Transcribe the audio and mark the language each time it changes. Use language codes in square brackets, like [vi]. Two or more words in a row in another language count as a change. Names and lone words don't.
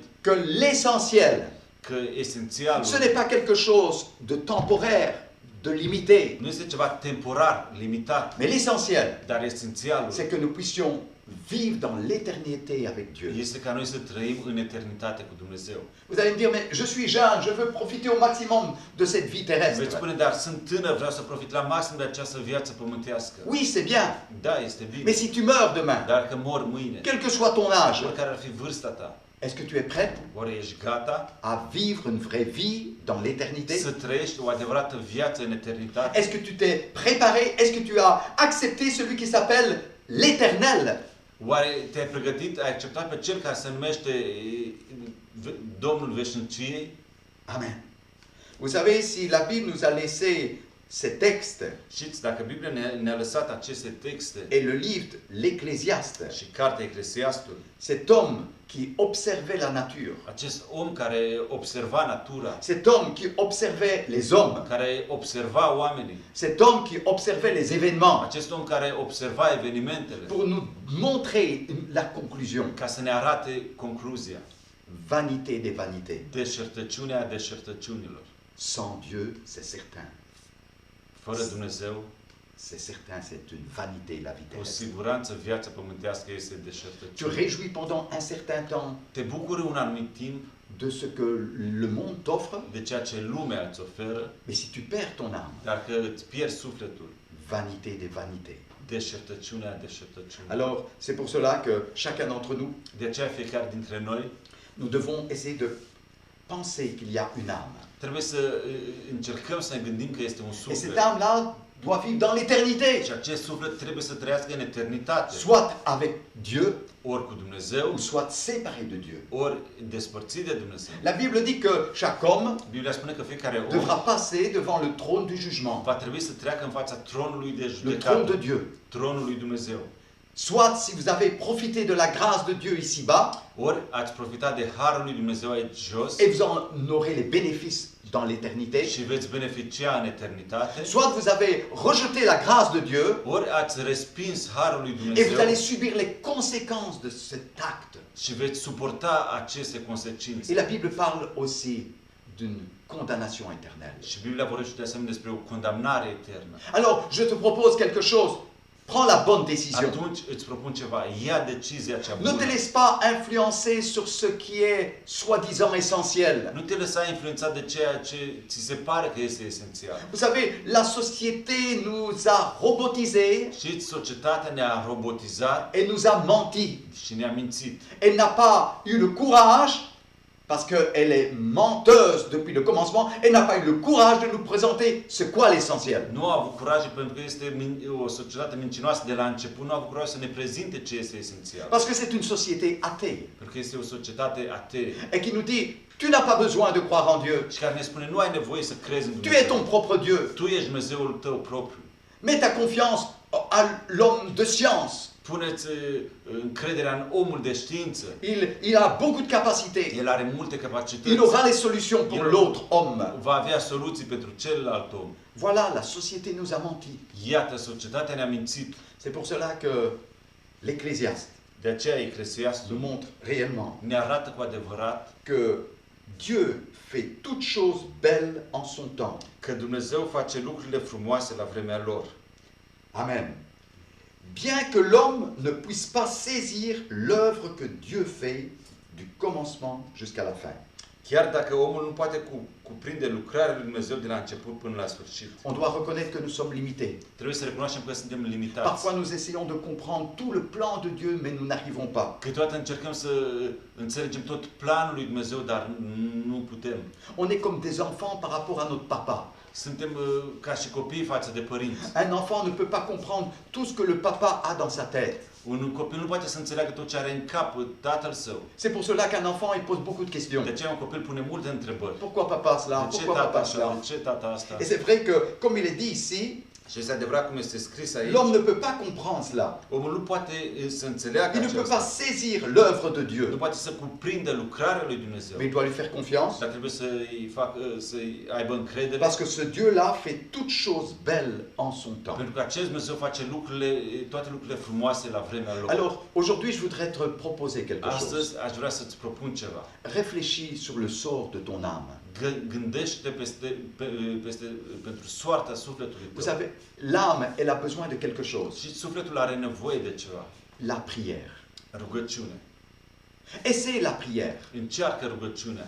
[fr] que l'essentiel, [ro] că esențialul [fr] ce n'est pas quelque chose de temporaire, de limité, [ro] nu este ceva temporar, limitat, [fr] mais l'essentiel, [ro] dar esențialul [fr] c'est que nous puissions vivre dans l'éternité avec Dieu. [ro] este ca noi să trăim în eternitate cu Dumnezeu. [fr] Vous allez me dire, mais je suis jeune, je veux profiter au maximum de cette vie [ro] Veți [fr] terrestre. [ro] spune, dar sunt tânăr, vreau să profit la maxim de această viață pământească. [fr] Oui, c'est bien, [ro] Da, este bine. [fr] mais si tu meurs demain, [ro] Dar că mor mâine, [fr] quel que soit ton âge, [ro] oricare ar fi vârsta ta, [fr] est-ce que tu es prête [ro] oare ești gata [fr] à vivre une vraie vie dans l'éternité? [ro] să trăiești o adevărată viață în eternitate? [fr] Est-ce que tu t'es préparé? Est-ce que tu as accepté celui qui s'appelle l'Éternel? [ro] Oare te-ai pregătit, ai acceptat pe cel care se numește Domnul Veșniciei? Amen. [fr] Vous savez, si la Bible nous a laissé ces textes [ro] Știți, dacă Biblia ne-a lăsat aceste texte [fr] et le livre l'Ecclésiaste, [ro] și cartea Eclesiastul, [fr] cet homme qui observait la nature, [ro] acest om care observa natura, [fr] cet homme qui observait les hommes, [ro] care observa oamenii, [fr] cet homme qui observait les événements, [ro] acest om care observa evenimentele, [fr] pour nous montrer la conclusion. [ro] ca să ne arate concluzia, [fr] Vanité des vanités. [ro] deșertăciunea deșertăciunilor. [fr] Sans Dieu, c'est certain. [ro] Fără Dumnezeu, [fr] C'est certain, c'est une vanité la vie [ro] cu [fr] terrestre. [ro] siguranță viața pământească este [fr] Tu [ro] deșertăciune. [fr] réjouis pendant un certain temps [ro] Te bucuri un anumit timp [fr] de ce que le monde t'offre, [ro] de ceea ce lumea îți oferă, [fr] mais si tu perds ton âme, [ro] dar că îți pierzi sufletul, [fr] vanité des vanités. [ro] deșertăciunea deșertăciunii. [fr] Alors, c'est pour cela que chacun d'entre nous, [ro] De aceea fiecare dintre noi [fr] nous devons essayer de penser qu'il y a une âme. [ro] trebuie să încercăm să ne gândim că este un [fr] Et [ro] suflet. [fr] cette âme-là doit vivre dans l'éternité, [ro] Și acest suflet trebuie să trăiască în eternitate, [fr] soit avec Dieu, [ro] ori cu Dumnezeu, [fr] ou soit séparé de Dieu. [ro] ori despărțit de Dumnezeu. [fr] La Bible dit que chaque homme [ro] Biblia spune că fiecare om [fr] devra passer devant le trône du jugement, [ro] va trebui să treacă în fața tronului de [fr] le trône [ro] judecată, [fr] de Dieu. [ro] tronul lui Dumnezeu. [fr] Soit si vous avez profité de la grâce de Dieu ici-bas, [ro] Ori ați profitat de harul lui Dumnezeu aici jos [fr] et vous en aurez les bénéfices dans l'éternité, [ro] și veți beneficia în eternitate, [fr] soit vous avez rejeté la grâce de Dieu [ro] ori ați respins harul lui [fr] et vous [ro] Dumnezeu [fr] allez subir les conséquences de cet acte. [ro] și veți suporta aceste consecințe. [fr] Et la Bible parle aussi d'une condamnation éternelle. [ro] Și Biblia vorbește de asemenea despre o condamnare eternă. [fr] Alors, je te propose quelque chose. Prends la bonne décision. [ro] Atunci îți propun ceva, ia decizia cea [fr] Ne [ro] bună. [fr] te laisse pas influencer sur ce qui est soi-disant essentiel. [ro] Nu te lăsa influențat de ceea ce ți se pare că este esențial. [fr] Vous savez, la société nous a robotisés [ro] Știți, societatea ne-a robotizat [fr] et nous a menti. [ro] și ne-a mințit. [fr] Elle n'a pas eu le courage, parce qu'elle est menteuse depuis le commencement, elle n'a pas eu le courage de nous présenter c'est quoi l'essentiel. [ro] Nu a avut curaj pentru că este o societate mincinoasă de la început, nu a avut curaj să ne prezinte ce este esențial. [fr] Parce que c'est une société athée [ro] Pentru că este o societate atee [fr] et qui nous dit tu n'as pas besoin de croire en Dieu, [ro] și care ne spune nu ai nevoie să crezi în [fr] tu es ton [ro] Dumnezeu. [fr] propre Dieu. [ro] Tu ești Dumnezeul tău propriu. [fr] Mets ta confiance à l'homme de science. [ro] Puneți încrederea în omul de știință. [fr] Il a beaucoup de capacités. [ro] El are multe capacități. [fr] Il aura les solutions pour l'autre homme. [ro] Va avea soluții pentru celălalt om. [fr] Voilà, la société nous a menti. [ro] Iată, societatea ne-a mințit. [fr] C'est pour cela que l'Ecclésiaste [ro] De aceea [fr] nous [ro] Eclesiastul [fr] montre réellement [ro] ne arată cu adevărat [fr] que Dieu fait toutes choses belles en son temps. [ro] că Dumnezeu face lucrurile frumoase la vremea lor. Amen. [fr] Bien que l'homme ne puisse pas saisir l'œuvre que Dieu fait du commencement jusqu'à la fin. [ro] Chiar dacă omul nu poate cuprinde lucrarea lui Dumnezeu de la început până la sfârșit. [fr] On doit reconnaître que nous sommes limités. [ro] Trebuie să recunoaștem că suntem limitați. [fr] Parfois nous essayons de comprendre tout le plan de Dieu, mais nous n'arrivons pas. [ro] Câteodată încercăm să înțelegem tot planul lui Dumnezeu, dar nu putem. [fr] On est comme des enfants par rapport à notre papa. [ro] Suntem ca și copii față de părinți. [fr] Un enfant ne peut pas comprendre tout ce que le papa a dans sa tête. [ro] Un copil nu poate să înțeleagă tot ce are în cap tatăl său. [fr] C'est pour cela qu'un enfant, il pose beaucoup de questions. [ro] De aceea un copil pune multe întrebări. [fr] Pourquoi papa cela? [ro] De ce [fr] Pourquoi [ro] tata [fr] papa [ro] așa? [fr] cela? [ro] De ce tata asta? [fr] Et c'est vrai que, comme il est dit ici, [ro] Și este adevărat cum este scris aici. [fr] l'homme ne peut pas comprendre cela. [ro] Omul nu poate să înțeleagă [fr] Il ne peut pas [ro] aceasta. [fr] saisir l'œuvre de [ro] Nu [fr] Dieu. [ro] poate să cuprindă lucrarea lui Dumnezeu. [fr] Mais il doit lui faire confiance, [ro] Dar trebuie să-i aibă încredere. [fr] parce que ce Dieu-là fait toutes choses belles en son temps. [ro] Pentru că acest Dumnezeu face toate lucrurile frumoase la vremea lor. [fr] Alors, aujourd'hui, je voudrais te proposer quelque chose. [ro] Astăzi aș vrea să-ți propun ceva. [fr] Réfléchis sur le sort de ton âme. [ro] Gândește pentru soarta sufletului [fr] Vous [ro] tău. [fr] savez, l'âme, elle a besoin de quelque chose. [ro] Și sufletul are nevoie de ceva. [fr] La prière. [ro] Rugăciune. [fr] Essaie la prière. [ro] Încearcă rugăciunea.